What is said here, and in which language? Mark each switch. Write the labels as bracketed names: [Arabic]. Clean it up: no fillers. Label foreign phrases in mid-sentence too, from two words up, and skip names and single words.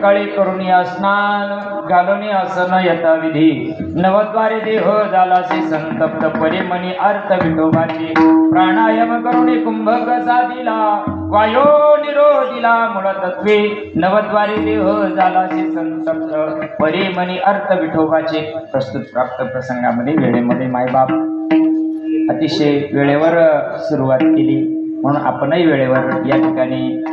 [Marathi] करुणी स्नान घालून आसन यथा विधी नवद्वारे देह झालासे संतप्त परे मनी अर्थ विठोबाचे प्राणायाम करुणी कुंभक साधिला वायो निरोधिला मूळतत्वे नवद्वारे देह झालासे संतप्त परे मनी अर्थ विठोबाचे. प्रस्तुत प्राप्त प्रसंगामध्ये वेळेमध्ये मायबाप अतिशय वेळेवर सुरुवात केली म्हणून आपणही वेळेवर या ठिकाणी